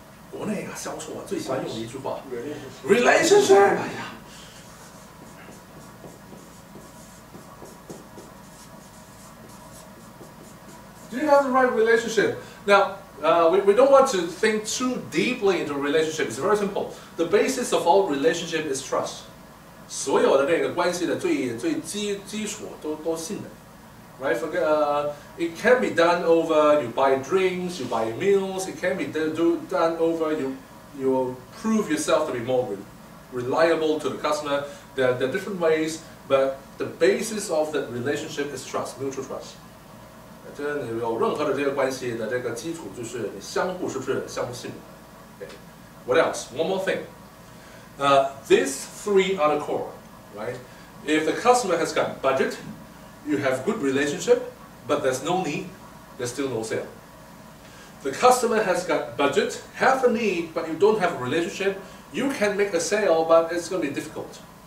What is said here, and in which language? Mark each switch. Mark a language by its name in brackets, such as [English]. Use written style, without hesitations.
[Chinese] 国内啊，销售啊，最喜欢用的一句话 ，relationship。 [English] 哎呀 Do you have the right relationship? Now, we don't want to think too deeply into a relationship. It's very simple. The basis of all relationship is trust. [Chinese] 所有的那个关系的最基础都信任。 [English] Right? It can be done over you buy drinks, you buy meals. It can be done over you prove yourself to be more reliable to the customer. There are different ways, but the basis of the relationship is trust, mutual trust. [Chinese] 就是你有任何的这个关系的这个基础，就是你相互是不是相互信任。Okay. [English] What else? One more thing. These 3 are the core, right? If the customer has got budget, you have good relationship, but there's no need, there's still no sale. The customer has got budget, have a need, but you don't have a relationship, you can make a sale, but it's going to be difficult.